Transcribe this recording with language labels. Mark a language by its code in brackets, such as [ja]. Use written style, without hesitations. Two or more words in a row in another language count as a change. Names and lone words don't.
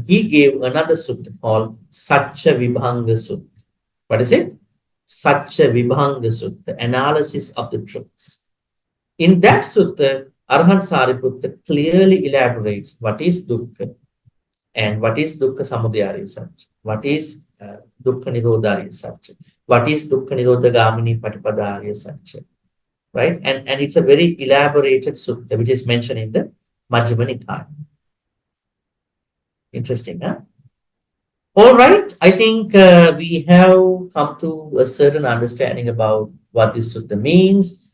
[en] He gave another sutta called Satcha Vibhanga Sutta. What is it? Satcha Vibhanga Sutta, analysis of the truths. In that sutta, Arahant Sariputta clearly elaborates what is dukkha and what is [pi] dukkha samudaya ariya satya, [en] what is [pi] dukkha nirodha ariya satya, [en] what is [pi] dukkha nirodha gamini patipada ariya satya, [en] right? And it's a very elaborated sutta which is mentioned in the Majjhima Nikaya. Interesting, huh? All right, I think we have come to a certain understanding about what this sutta means.